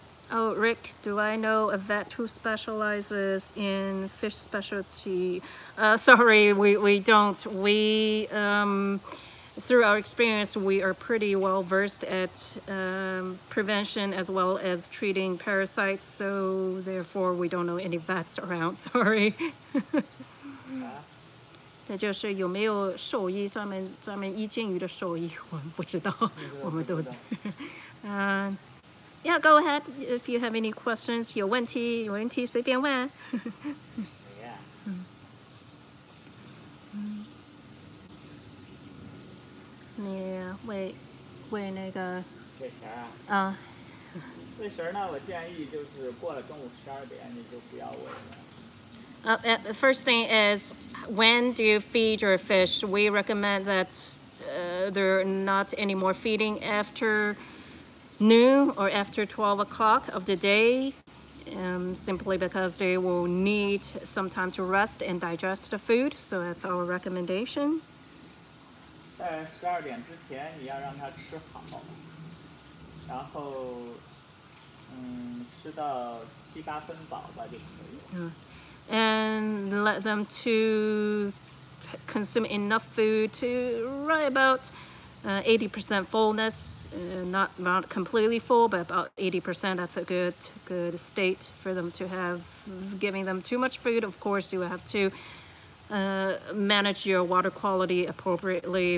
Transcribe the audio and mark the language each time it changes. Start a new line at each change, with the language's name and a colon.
English: Oh, Rick, do I know a vet who specializes in fish specialty? Sorry, we don't. We, through our experience, we are pretty well versed at prevention as well as treating parasites, so therefore we don't know any vets around. Sorry.
Chinese: 那就是有没有兽医专门医金鱼的兽医，我们不知道，我们都。
English: Yeah, go ahead if you have any questions.
Chinese: 有问题随便问。你喂那个喂食啊？喂食呢，我建议就是过了中午12点你就不要喂了。
English: The first thing is, when do you feed your fish? We recommend that there are not any more feeding after noon or after 12 o'clock of the day, simply because they will need some time to rest and digest the food. So that's our recommendation.
Chinese: 在12点之前，你要让它吃好，然后吃到7、8分饱吧就可以了。
English: And and let them to consume enough food to right about 80% fullness, not completely full, but about 80%. That's a good state for them to have. Giving them too much food, of course, you have to manage your water quality appropriately.